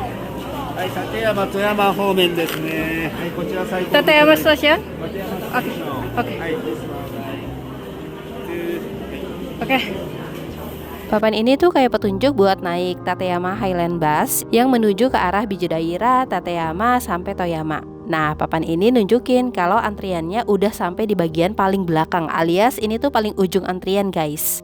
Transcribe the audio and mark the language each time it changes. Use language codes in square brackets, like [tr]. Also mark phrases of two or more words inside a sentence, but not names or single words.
[ja] はい、立山富山方面ですね。はい、こちら最高。 Tateyama Station? 立山 [id] Oke. Oke. [ja] はい。 [id] Oke. Papan ini tuh kayak petunjuk buat naik Tateyama Highland Bus yang menuju ke arah Bijodaira, Tateyama sampai Toyama. Nah, papan ini nunjukin kalau antriannya udah sampai di bagian paling belakang, alias ini tuh paling ujung antrian guys.